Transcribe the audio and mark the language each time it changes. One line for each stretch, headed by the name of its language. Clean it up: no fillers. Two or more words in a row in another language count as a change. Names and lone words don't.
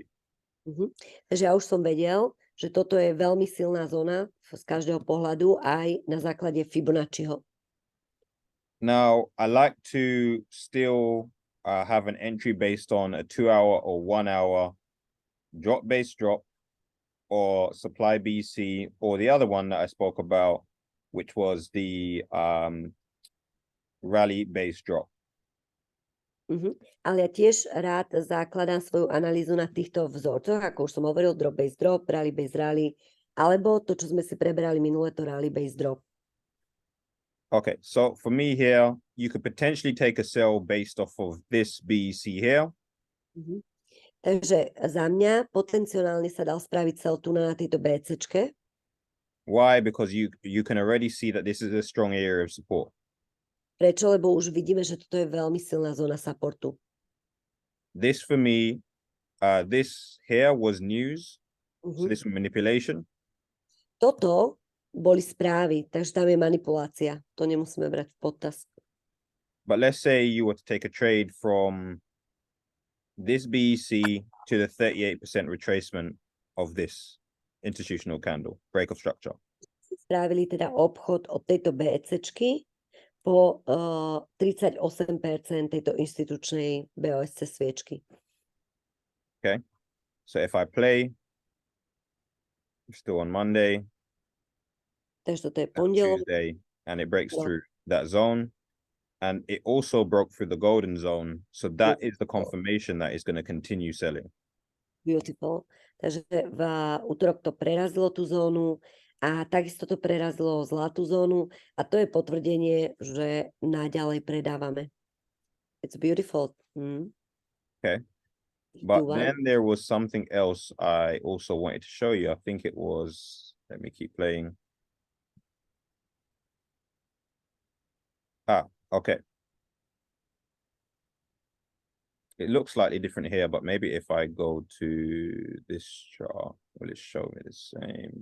Slovak: Takže ja už som vedel, že toto je veľmi silná zóna z každého pohľadu aj na základe Fibonacciho.
English: Now, I like to still have an entry based on a 2-hour or 1-hour drop-based drop or supply BC, or the other one that I spoke about, which was the rally-based drop.
Slovak: Ale ja tiež rád zakladám svoju analýzu na týchto vzorcoch, ako už som hovoril, drop-based drop, rally-based rally, alebo to, čo sme si prebrali minule, to rally-based drop.
English: Okay, so for me here, you could potentially take a sell based off of this BEC here.
Slovak: Takže za mňa potenciálne sa dal spraviť sell tu na tejto BCčke.
English: Why? Because you can already see that this is a strong area of support.
Slovak: Prečo? Lebo už vidíme, že toto je veľmi silná zóna supportu.
English: This for me, this here was news. So this was manipulation.
Slovak: Toto boli správy, takže tam je manipulácia. To nemusíme brať v potaz.
English: But let's say you were to take a trade from this BEC to the 38% retracement of this institutional candle, break of structure.
Slovak: Spravili teda obchod od tejto BECčky po 38% tejto inštitučnej BOSC sviečky.
English: Okay, so if I play, we're still on Monday,
Slovak: Takže toto je pondelok.
English: Tuesday, and it breaks through that zone, and it also broke through the golden zone. So that is the confirmation that it's going to continue selling. Beautiful.
Slovak: Takže v útorok to prerazilo tú zónu a takisto to prerazilo zlatú zónu a to je potvrdenie, že naďalej predávame.
English: It's beautiful. Okay. But then there was something else I also wanted to show you. I think it was, let me keep playing. Okay. It looks slightly different here, but maybe if I go to this chart, will it show me the same?